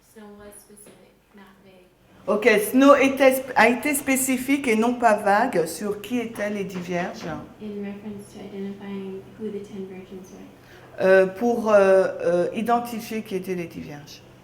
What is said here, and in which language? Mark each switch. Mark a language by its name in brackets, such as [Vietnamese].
[English] Snow was specific, not vague. [French] Ok, Snow a été spécifique et non pas vague sur qui étaient les 10 vierges. [English] In reference to identifying who the 10 virgins were. [French] Pour identifier qui étaient les 10 vierges.